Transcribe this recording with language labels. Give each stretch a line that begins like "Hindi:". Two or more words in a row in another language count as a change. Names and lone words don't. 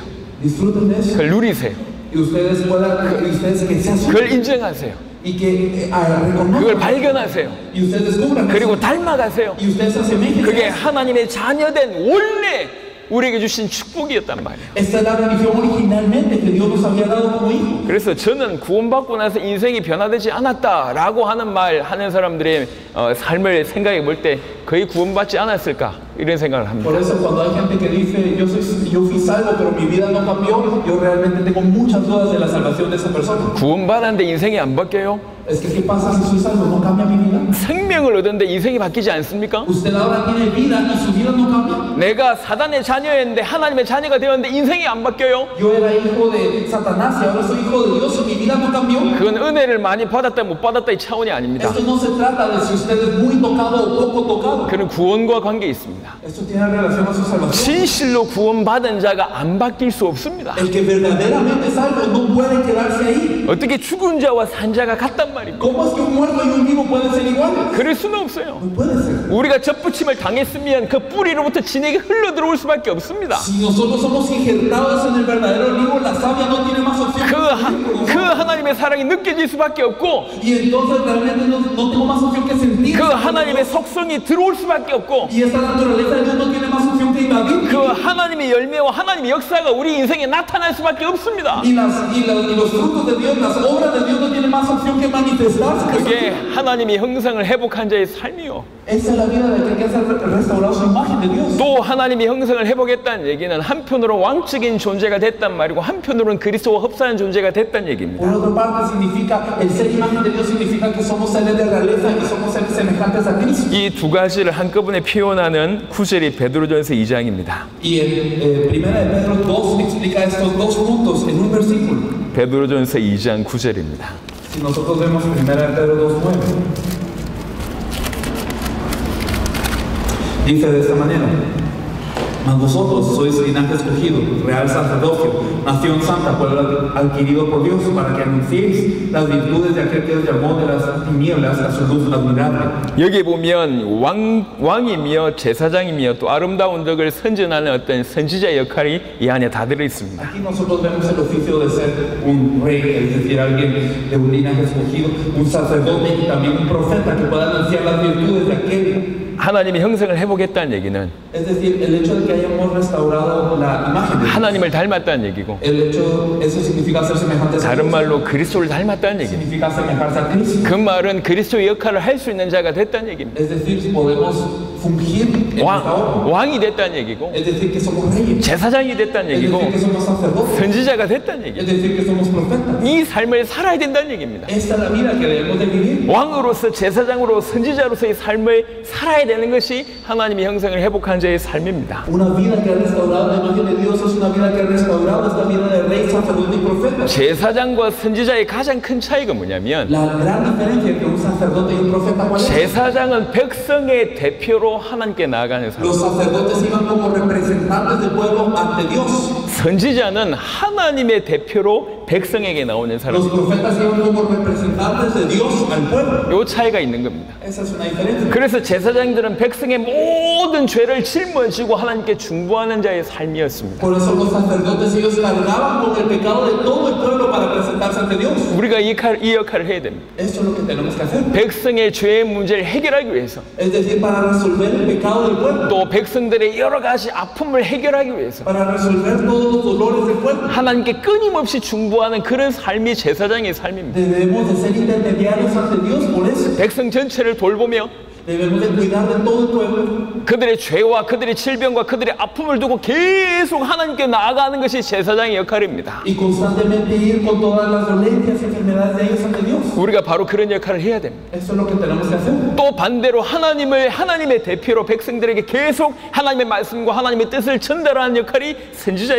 Spanish: Disfruten de eso.
Korean: 그걸 누리세요.
Spanish: Y ustedes que se asumen
Korean: 그걸 인정하세요.
Spanish: y que
Korean: 그걸
Spanish: reconozcan
Korean: 발견하세요.
Spanish: y ustedes descubran
Korean: 그리고
Spanish: eso.
Korean: 닮아가세요.
Spanish: Y ustedes se asemejen.
Korean: 그게 하나님의 자녀된 원래 우리에게 주신 축복이었단 말이에요.
Spanish: Esta es la bendición originalmente que Dios nos había dado como hijos.
Korean: 그래서 저는 구원받고 나서 인생이 변화되지 않았다라고 하는 말 하는 사람들의 삶을 생각해 볼 때 거의 구원받지 않았을까 이런 생각을 합니다.
Spanish: Por eso cuando hay gente que dice yo fui salvo pero mi vida no cambió, yo realmente tengo muchas dudas de la salvación de esa persona.
Korean: 구원받았는데 인생이 안 바뀌어요?
Spanish: Es que ¿qué pasa si soy salvo? ¿No cambia mi vida?
Korean: 생명을 얻었는데 인생이 바뀌지 않습니까?
Spanish: Usted ahora tiene vida y su vida no cambia.
Korean: 내가 사단의 자녀였는데 하나님의 자녀가 되었는데 인생이 안 바뀌어요?
Spanish: Yo era hijo de Satanás y ahora soy hijo de Dios y mi vida no cambió.
Korean: 그건 은혜를 많이 받았다 못 받았다 이 차원이 아닙니다.
Spanish: Esto no se trata de si usted es muy tocado o poco tocado.
Korean: 그는 구원과 관계 있습니다.
Spanish: Esto tiene relación a su salvación.
Korean: 진실로 구원받은 자가 안 바뀔 수 없습니다.
Spanish: El que verdaderamente es salvo no puede quedarse ahí.
Korean: 어떻게 죽은 자와 산 자가 같단 말입니까?
Spanish: ¿Cómo es que un muerto y un vivo pueden ser iguales?
Korean: 그럴 수는 없어요.
Spanish: No puede ser.
Korean: 우리가 접붙임을 당했으면 그 뿌리로부터 진액이 흘러 들어올 수밖에 없습니다.
Spanish: Si nosotros somos injertados en el verdadero olivo, la savia no tiene más opción.
Korean: 그 하나님의 사랑이 느껴질 수밖에 없고
Spanish: Y entonces realmente no tengo más opción que sentir.
Korean: 그 하나님의 속성이 들어올 수밖에 없고
Spanish: Y esta naturaleza de Dios no tiene más opción que invadir.
Korean: 그 하나님의 열매와 하나님의 역사가 우리 인생에 나타날 수밖에 없습니다.
Spanish: Y los frutos de Dios, las obras de Dios no tienen más opción que manifestarse.
Korean: 그게 하나님이 형상을 회복한 자의 삶이요.
Spanish: Esa es la vida del que ha restaurado su imagen de Dios.
Korean: 또 하나님이 형상을 회복했다는 얘기는 한편으로 왕적인 존재가 됐단 말이고 한편으로는 그리스도와 흡사한 존재가 됐다는 얘기입니다.
Spanish: Por otra parte significa, el ser imagen de Dios significa que somos seres de realeza y somos seres semejantes a Cristo.
Korean: 이 두 가지를 한꺼번에 표현하는 구절이 베드로전서 2장입니다.
Spanish: Y en Primera de Pedro 2 explica estos dos puntos en un versículo.
Korean: 베드로전서 2장 9절입니다.
Spanish: Si nosotros vemos Primera de Pedro 2:9, dice de esta manera: mas vosotros sois linaje escogido, real sacerdocio, nación santa, pueblo adquirido por Dios, para que anunciéis las virtudes de aquel que os llamó de las tinieblas a su luz admirable.
Korean: 여기 보면 왕이며 제사장이며 또 아름다운 덕을 선전하는 어떤 선지자 역할이 이 안에 다 들어 있습니다.
Spanish: Aquí nosotros vemos el oficio de ser un rey, es decir, alguien de un linaje escogido, un sacerdote y también un profeta que pueda anunciar las virtudes de aquel.
Korean: 하나님이 형상을 회복했다는 얘기는
Spanish: Es decir, el hecho de que hayamos restaurado la imagen de Dios,
Korean: 하나님을 닮았다는 얘기고
Spanish: el hecho, eso significa ser semejantes a
Korean: 다른
Spanish: Dios,
Korean: 말로 그리스도를 닮았다는 얘기입니다.
Spanish: significa semejarse a Cristo.
Korean: 그 말은 그리스도의 역할을 할 수 있는 자가 됐다는 얘기입니다.
Spanish: Es decir, podemos fungir en esta obra.
Korean: 왕이 됐다는 얘기고,
Spanish: Es decir, que somos reyes.
Korean: 제사장이 됐다는
Spanish: Es
Korean: 얘기고,
Spanish: decir, que somos sacerdotes.
Korean: 선지자가 됐다는
Spanish: Es
Korean: 얘기예요.
Spanish: decir, que somos profetas.
Korean: 이 삶을 살아야 된다는 얘기입니다.
Spanish: Esta es la vida que debemos de vivir.
Korean: 왕으로서, 제사장으로, 선지자로서의 삶을 살아야 되는 것이 하나님의 형상을 회복한 자의 삶입니다.
Spanish: Una vida que ha restaurado la imagen de Dios es una vida que ha restaurado esta vida de rey, sacerdote y profeta.
Korean: 제사장과 선지자의 가장 큰 차이가 뭐냐면,
Spanish: La gran diferencia entre un sacerdote y un profeta, ¿cuál es?
Korean: 제사장은 백성의 대표로 하나님께 나아가는 사람,
Spanish: Los sacerdotes iban como representantes del pueblo ante Dios.
Korean: 선지자는 하나님의 대표로 백성에게 나오는 사람.
Spanish: Los profetas iban como representantes de Dios al pueblo.
Korean: 요 차이가 있는 겁니다.
Spanish: Esa es una diferencia.
Korean: 그래서 제사장들은 백성의 모든 죄를 짊어지고 하나님께 중보하는 자의 삶이었습니다.
Spanish: Por eso los sacerdotes ellos cargaban con el pecado de todo el pueblo para presentarse ante Dios.
Korean: 우리가 이 역할을 해야 됩니다.
Spanish: Eso es lo que tenemos que hacer.
Korean: 백성의 죄의 문제를 해결하기 위해서,
Spanish: Es decir, para resolver el pecado del pueblo,
Korean: 또 백성들의 여러 가지 아픔을 해결하기 위해서
Spanish: para resolver todos los dolores del pueblo.
Korean: 하나님께 끊임없이 중보하는 그런 삶이 제사장의 삶입니다.
Spanish: Debemos de ser intermediarios ante Dios por eso.
Korean: 백성 전체를 돌보며
Spanish: Debemos de cuidar de todo el pueblo.
Korean: 그들의 죄와 그들의 질병과 그들의 아픔을 두고 계속 하나님께 나아가는 것이 제사장의 역할입니다.
Spanish: Y constantemente ir con todas las dolencias y enfermedades de ellos ante Dios.
Korean: 우리가 바로 그런 역할을 해야 됩니다.
Spanish: Eso es lo que tenemos que hacer.
Korean: 또 반대로 하나님의 대표로 백성들에게 계속 하나님의 말씀과 하나님의 뜻을 전달하는 역할이 선지자의